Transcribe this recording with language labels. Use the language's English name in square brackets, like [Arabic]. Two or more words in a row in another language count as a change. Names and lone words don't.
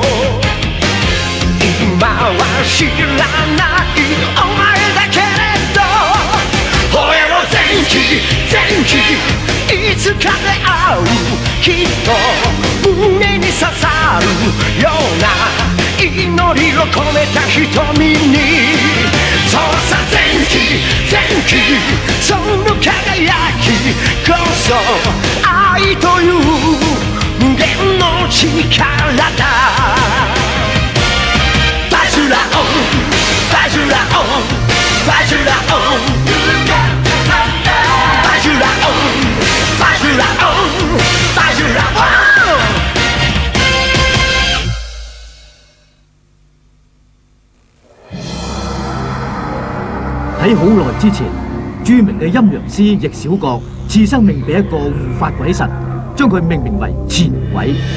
[Japanese] 今は知らないお前だけれど吠えろ前期前期いつかで会うきっと胸に刺さるような祈りを込めた瞳にそうさ前期前期その輝きこそ愛という無限の力だバジュラオンバジュラオンバジュラオンバジュラオンバジュラオンバジュラオン [Cantonese] 喺好耐之前，著名嘅陰陽師易小國賜生命俾一個護法鬼神，將佢命名為錢鬼。